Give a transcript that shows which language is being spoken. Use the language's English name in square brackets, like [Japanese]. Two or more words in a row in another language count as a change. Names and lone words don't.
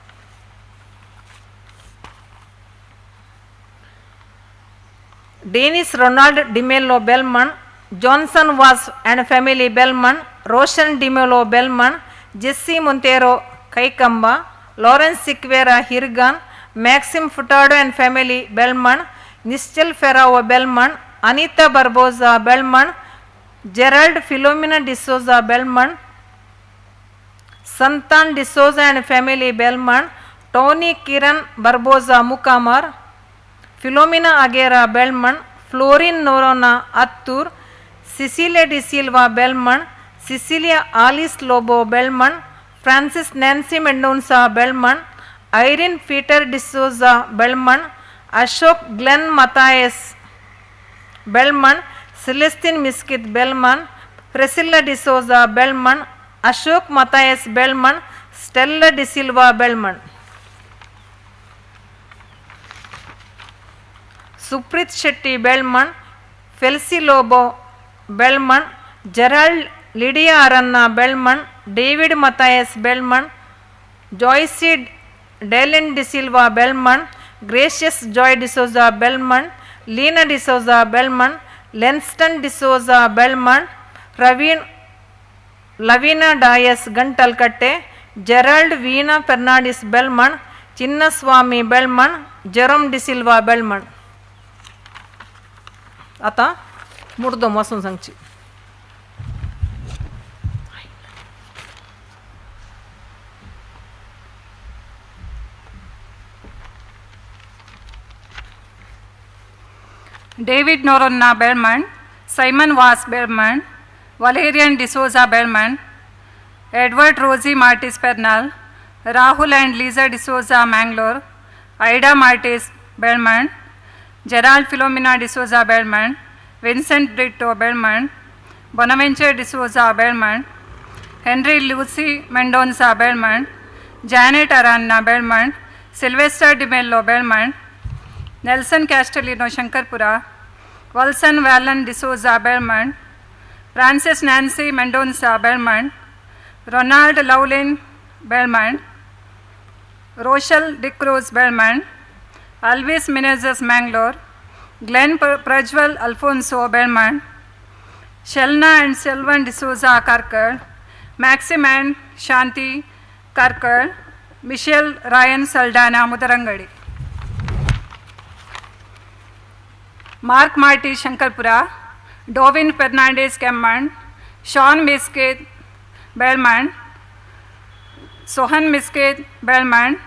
[English] Dennis Ronald DiMelo Belmont, Johnson Was and family Belmont, Roshan DiMelo Belmont, Jesse Montero Kaikamba, Lawrence Siqueira Hirgan, Maxim Furtado and family Belmont, Nischel Ferrao Belmont, Anita Barbosa Belmont, Gerald Philomena D'Souza Belmont, Santan D'Souza and family Belmont, Tony Kiran Barbosa Mukamar, Philomena Aguera Belmont, Florin Norona Attur, Cecilia De Silva Belmont, Cecilia Alice Lobo Belmont, Francis Nancy Mendonça Belmont, Irene Peter D'Souza Belmont, Ashok Glenn Matthias Belmont, Celestine Miskit Belmont, Priscilla D'Souza Belmont, Ashok Matthias Belmont, Stella De Silva Belmont. Suprit Shetty Belmont, Felsi Lobo Belmont, Gerald Lydia Aranna Belmont, David Matthias Belmont, Joyce Dalen De Silva Belmont, Gracious Joy D'Souza Belmont, Lena D'Souza Belmont, Lenston D'Souza Belmont, Lavina Dias Gantalkatte, Gerald Veena Fernandez Belmont, Chinnaswamy Belmont, Jerome De Silva Belmont. [Konkani] आता मुर्दम वाचून सांगची. [English] David Noronna Belmont, Simon Was Belmont, Valerian D'Souza Belmont, Edward Rosie Martis Pernal, Rahul and Lisa D'Souza Mangalore, Ida Martis Belmont, Gerald Philomena D'Souza Belmont, Vincent Brito Belmont, Bonaventure D'Souza Belmont, Henry Lucy Mendonça Belmont, Janet Aranna Belmont, Sylvester DiMello Belmont, Nelson Castellino Shankarpura, Wilson Vallan D'Souza Belmont, Frances Nancy Mendonça Belmont, Ronald Lowlin Belmont, Rochelle Dicruz Belmont, Alvis Menezes Mangalore, Glenn Prajwal Alfonso Belmont, Shelna and Selvan D'Souza Karkad, Maxim and Shanti Karkad, Michelle Ryan Saldana Mudarangadi. Mark Marty Shankarpura, Dovin Fernandez Kemmand, Sean Miskit Belmont, Sohan Miskit Belmont,